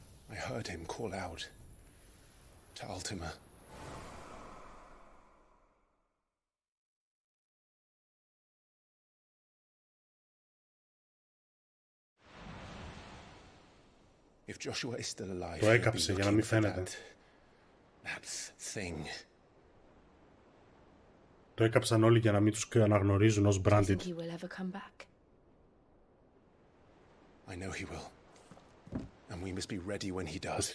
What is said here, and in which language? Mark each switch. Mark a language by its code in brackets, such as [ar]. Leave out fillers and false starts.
[en] I heard him call out to Ultima. If Joshua is still alive, [el] το έκαψε για να μην φαίνεται. [en] That thing. [el] Το έκαψαν όλοι για να μην τους αναγνωρίζουν ως branded. [en] Do you think he will ever come back? I know he will. And we must be ready when he does.